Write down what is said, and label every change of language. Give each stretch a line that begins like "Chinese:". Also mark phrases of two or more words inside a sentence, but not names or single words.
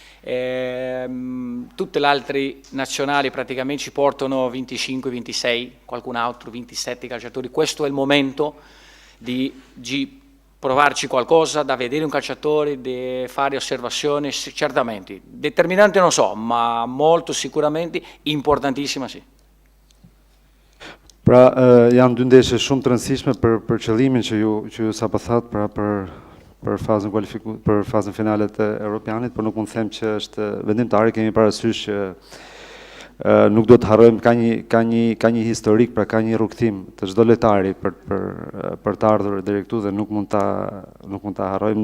Italian: tutte le altre nazionali praticamente ci portano 25, 26, qualcun altro 27 calciatori, questo è il momento di provarci qualcosa, da vedere un calciatore, di fare osservazioni, certamente. Determinante non so, ma molto sicuramente importantissima sì.
Albanian: Pra, janë dy ndeshje shumë të rëndësishme për qëllimin që ju sapo thatë, pra për fazën finale të Europianit, por nuk mund të them që është vendimtare, kemi parasysh që nuk do të harrojmë, ka një historik, pra ka një rrugtim të çdo lojtari për të ardhur deri këtu dhe nuk mund ta harrojmë.